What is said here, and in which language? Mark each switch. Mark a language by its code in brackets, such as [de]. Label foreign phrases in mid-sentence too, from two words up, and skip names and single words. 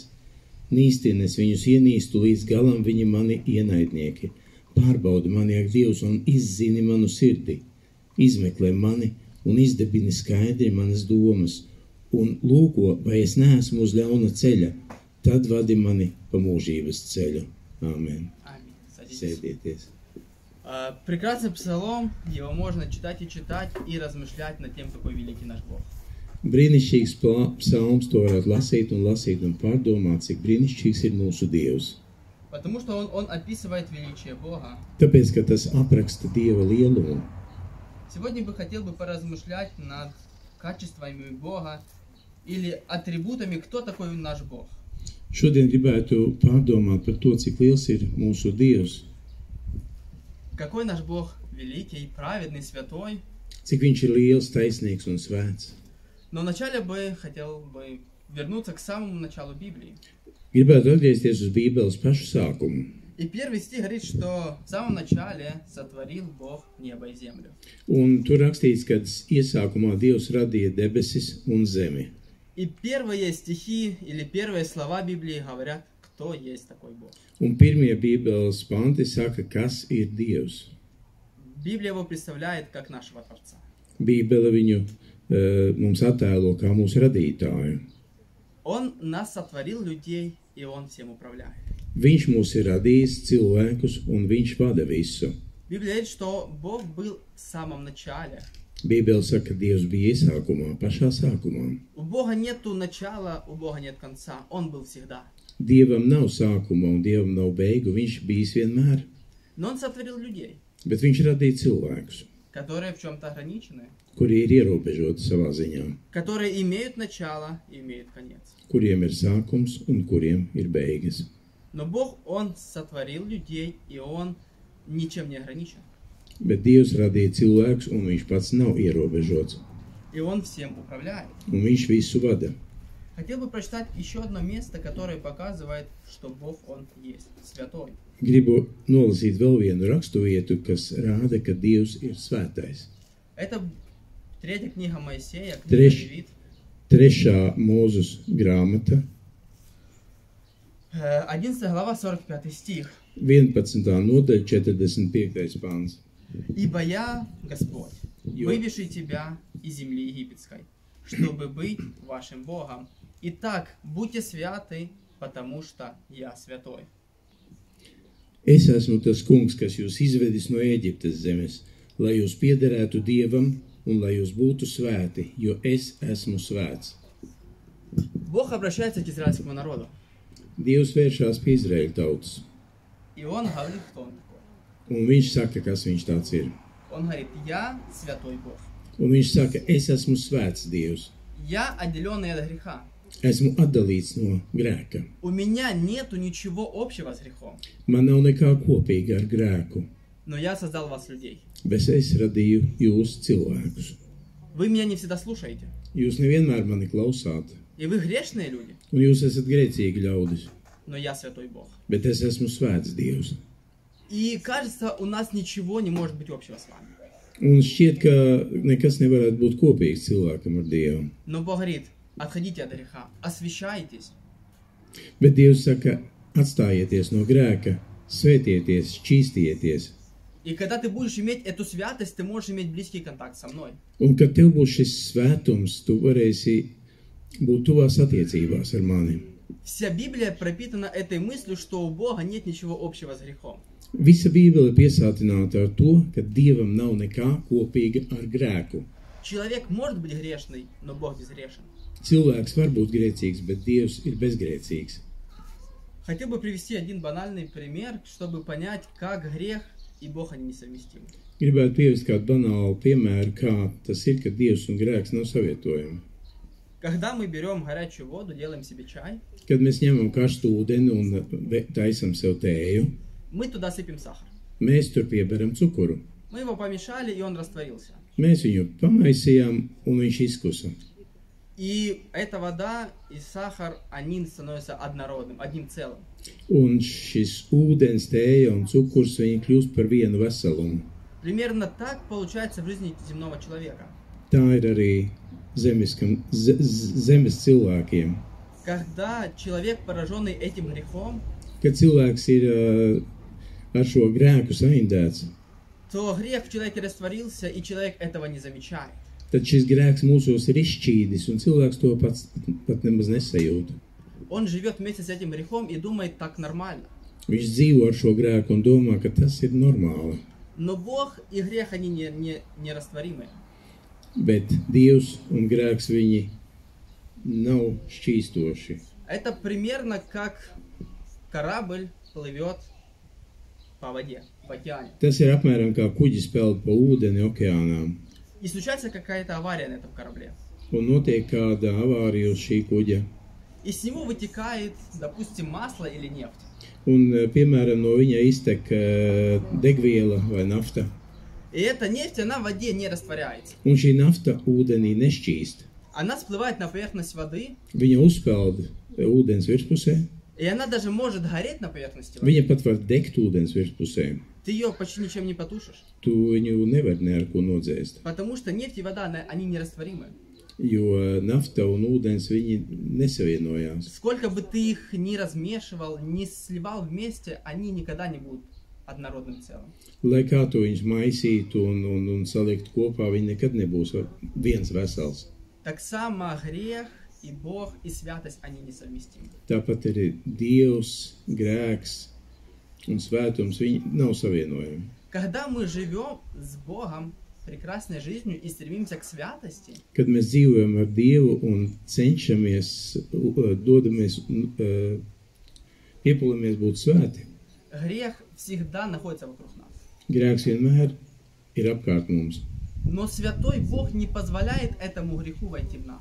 [lv] Nīstien es viņus ienīstu, līdz galam viņi mani ienaidnieki. Pārbaudi mani, ak Dievs, un izzini manu sirdi. Izmeklē mani un izdebini skaidri manas domas, un lūko, vai es neesmu uz ļauna ceļa, tad vadi mani pa mūžības ceļu. Āmen. [ru] Аминь. Садитесь. [lv] Sēdieties. [ru] Прекрасный псалом, его можно читать и размышлять над тем, какой великий наш Бог. [lv] Brīnišķīgs psalms, to varētu lasīt un pārdomāt, cik brīnišķīgs ir mūsu Dievs. [ru] Потому что он описывает величие Бога. [lv] Tāpēc, ka tas apraksta Dieva lielumu. [ru] Сегодня бы хотел поразмышлять над качествами Бога или атрибутами, кто такой наш Бог. [lv] Šodien gribētu pārdomāt par to, cik liels ir mūsu Dievs, [ru] Какой наш Бог великий, праведный, святой. [lv] cik viņš ir liels, taisnīgs un svēts. [ru] Но вначале бы хотел бы вернуться к самому началу Библии. [lv] Gribētu atgriezties uz Bībeles pašu sākumu. [ru] И первый стих говорит, что в самом начале сотворил Бог небо и землю. [lv] Un tur rakstīts, ka iesākumā Dievs radīja debesis un zemi. [ru] И первые стихи или первые слова Библии говорят, кто есть такой Бог. [lv] Un pirmie Bībeles panti saka, kas ir Dievs. [ru] Библия его представляет как нашего Творца. [lv] Bībele viņu mums attēlo kā mūsu radītāju. [ru] Он нас сотворил людей, и Он всем управляет. [lv] Viņš mūs ir radījis cilvēkus, un viņš vada visu. [ru] Библия говорит, что Бог был в самом начале. [lv] Bībele saka, ka Dievs bija iesākumā, pašā sākumā. [ru] У Бога нету начала, у Бога нет конца. Он был всегда. [lv] Dievam nav sākuma un Dievam nav beigu, viņš bijis vienmēr. [ru] Но Он сотворил людей, [lv] Bet viņš radīja cilvēkus, [ru] которые в чем-то ограничены, [lv] kuri ir ierobežoti savā ziņā, [ru] которые имеют начало и имеют конец. [lv] kuriem ir sākums un kuriem ir beigas. [ru] Но Бог, Он сотворил людей, и Он ничем не ограничен. [lv] Bet Dievs radīja cilvēkus, un viņš pats nav ierobežots, [ru] И Он всем управляет. [lv] un viņš visu vada. [ru] Хотел бы прочитать еще одно место, которое показывает, что Бог, Он есть святой. [lv] Gribu nolasīt vēl vienu rakstu vietu, kas rāda, ka Dievs ir svētais. [ru] Это третья книга Моисея, книга Треш. Левит, [lv] 3. Mūzus grāmata, [ru] 11 глава, 45 стих. [lv] 11. nodaļa, 45. pāns. [ru] «Ибо я, Господь, вывеши тебя из земли египетской, чтобы быть вашим Богом. Итак, будьте святы, потому что я святой». [lv] Es esmu tas kungs, kas jūs izvedis no Ēģiptes zemes, lai jūs piederētu Dievam un lai jūs būtu svēti, jo es esmu svēts. [ru] Бог обращается к израильскому народу, [lv] Dievs vēršās pie Izraēļa tautas, [ru] и Он говорит, кто Он такой. [lv] un viņš saka, kas viņš tāds ir. [ru] Он говорит, я святой Бог. [lv] Un viņš saka, es esmu svēts Dievs, [ru] Я отделенный от греха. [lv] esmu atdalīts no grēka. [ru] У меня нету ничего общего с грехом, [lv] Man nav nekā kopīga ar grēku, [ru] но я создал вас, людей. [lv] bet es radīju jūs cilvēkus. [ru] Вы меня не всегда слушаете, [lv] Jūs nevienmēr mani klausāt, [ru] и вы грешные люди, [lv] un jūs esat grēcīgi ļaudis, [ru] но я святой Бог. [lv] bet es esmu svēts Dievs. [ru] И кажется, у нас ничего не может быть общего с вами. [lv] Un šķiet, ka nekas nevarētu būt kopīgs cilvēkam ar Dievu. [ru] Но Бог говорит, отходите от греха, освящайтесь. [lv] Bet Dievs saka, atstājieties no grēka, svētieties, šķīstieties. [ru] И когда ты будешь иметь эту святость, ты можешь иметь близкий контакт со мной. [lv] Un, kad tev būs šis svētums, tu varēsi būt tuvās attiecībās ar mani. [ru] Вся Библия пропитана этой мыслью, что у Бога нет ничего общего с грехом. [lv] Visa Bībele ir piesātināta ar to, ka Dievam nav nekā kopīga ar grēku. [ru] Человек может быть грешный, но Бог безгрешен. [lv] Cilvēks var būt grēcīgs, bet Dievs ir bezgrēcīgs. [ru] Хотел бы привести один банальный пример, чтобы понять, как грех и Бог они несовместимы. [lv] Gribētu pievest kādu banālu piemēru, kā tas ir, ka Dievs un grēks nav savietojami. [ru] Когда мы берем горячую воду, делаем себе чай, [lv] Kad mēs ņemam karstu ūdeni un taisam sev tēju, [ru] мы туда сыпем сахар. [lv] mēs tur pieberam cukuru. [ru] Мы его помешали, и он растворился. [lv] Mēs viņu pamaisījām, un viņš izkusa. [ru] И эта вода и сахар, они становятся однородным, одним целым. [lv] Un šis ūdens, tēja un cukurs, viņi kļūst par vienu veselumu. [ru] Примерно так получается в жизни земного человека. [lv] Tā ir arī zemes cilvēkiem. [ru] Когда человек, пораженный этим грехом, [lv] Kad cilvēks ir ar šo grēku saindēts, [ru] то грех в человеке растворился, и человек этого не замечает. [lv] tad šis grēks mūsos ir izšķīdis, un cilvēks to pat nemaz nesajūta. [ru] Он живет вместе с этим грехом и думает, так нормально. [lv] Viņš dzīvo ar šo grēku un domā, ka tas ir normāli. [ru] Но Бог и грех, они нерастворимы. [lv] Bet Dievs un grēks viņi nav šķīstoši. [ru] Это примерно как корабль плывет по воде, в океане. [lv] Tas ir apmēram kā kuģis peld pa ūdeni okeānā. [ru] И случается какая-то авария на этом корабле. [lv] Un notiek kāda avārija uz šī kuģa. [ru] И с него вытекает, допустим, масло или нефть. [lv] Un, piemēram, no viņa iztek degviela vai nafta. [ru] И эта нефть, она в воде не растворяется. [lv] Un šī nafta ūdenī nešķīst. [ru] Она всплывает на поверхность воды, [lv] Viņa uzpeld ūdens virspusē. [ru] и она даже может гореть на поверхности воды. [lv] Viņa pat var degt ūdens virspusē. [ru] Ты ее почти ничем не потушишь. [lv] Tu viņu nevar ne ar ko nodzēst. [ru] Потому что нефть и вода, они нерастворимы. [lv] Jo nafta un ūdens viņi nesavienojās. [ru] Сколько бы ты их ни размешивал, ни сливал вместе, они никогда не будут однородным целым. [lv] Lai kā to viņš maisītu un salikt kopā, viņi nekad nebūs viens vesels. [ru] Так само грех и Бог и святость, они несовместимы. [lv] Tāpat arī Dievs, grēks un svētums, viņi nav savienojami. [ru] Когда мы живем с Богом прекрасной жизнью и стремимся к святости, [lv] Kad mēs dzīvojam ar Dievu un cenšamies, dodamies, piepulamies būt svēti, [ru] грех всегда находится вокруг нас. [lv] grēks vienmēr ir apkārt mums. [ru] Но святой Бог не позволяет этому греху войти в нас.